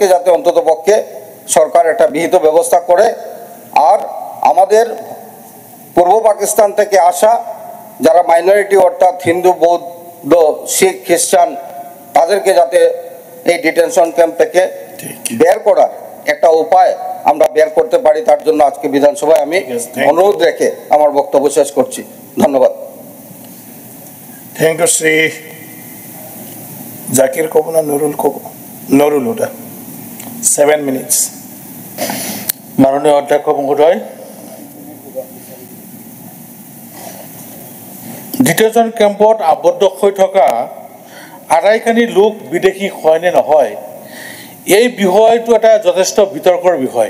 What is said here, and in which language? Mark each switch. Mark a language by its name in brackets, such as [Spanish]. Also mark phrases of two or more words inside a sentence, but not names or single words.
[Bangla] যাতে অন্ততপক্ষে সরকার একটা বিহিত ব্যবস্থা করে, আর আমাদের পূর্ব পাকিস্তান থেকে আসা যারা মাইনরিটি অর্থাৎ হিন্দু, বৌদ্ধ, শিখ, খ্রিস্টান তাদেরকে যাতে এই ডিটেনশন ক্যাম্প থেকে বের করার একটা উপায় আমরা বের করতে পারি, তার জন্য আজকে বিধানসভায় আমি অনুরোধ রেখে আমার বক্তব্য শেষ করছি। ধন্যবাদ। [English] Thank you. [Bangla] শ্রী জাকির কব না নুরুল কব? নুরুল, ওটা 7 মিনিটস। [Assamese] মাননীয় অধ্যক্ষ মহোদয়, ডিটেনশন ক্যাম্পত আবদ্ধ হৈ থকা আটাইখানি লোক বিদেশী হয় নে নহয়, এই বিষয়টো এটা যথেষ্ট বিতৰ্কৰ বিষয়।